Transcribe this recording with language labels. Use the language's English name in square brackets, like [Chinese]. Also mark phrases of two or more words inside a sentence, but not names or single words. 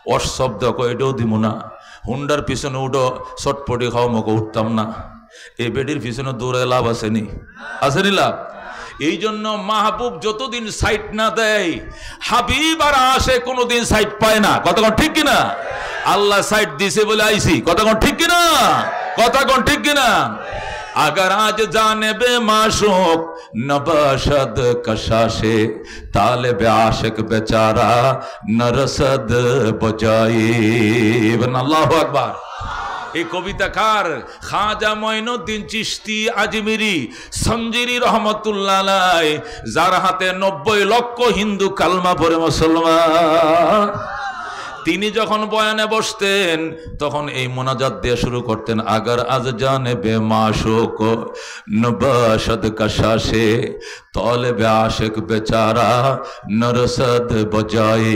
[Bangla] অশব্দ এটাও দিব না, হুন্ডার পিছনে উঠো চটপটি খাওয়া মকে উঠতাম না, এই বেডির পিছনে দৌড়ে লাভ আসেনি, আসেনি লাভ? এই জন্য মাহবুব যতদিন সাইট না দেয় হাবিব আর আসে কোনোদিন সাইট পায় না। কথা কোন ঠিক কিনা? আল্লাহ সাইট দিছে বলে আইছি। কথা কোন ঠিক কিনা? কথা কোন ঠিক কিনা? [Persian] اگر از جانب معشوق نباشد کشش طالب عاشق بیچاره نرسد بجای. [Arabic] الله أكبر. [Bangla] এই কবিতাকার খাজা মঈনুদ্দিন চিশতি আজমিরি সঞ্জিরি [Arabic] رحمة الله عليه, [Bangla] যার হাতে 90 লক্ষ হিন্দু কালমা পড়ে মুসলমান, তিনি যখন বয়ানে বসতেন তখন এই মোনাজাত দিয়ে শুরু করতেন, [Persian] اگر از جانب معشوق نباشد کشش طالب عاشق بیچاره نرسد بجای.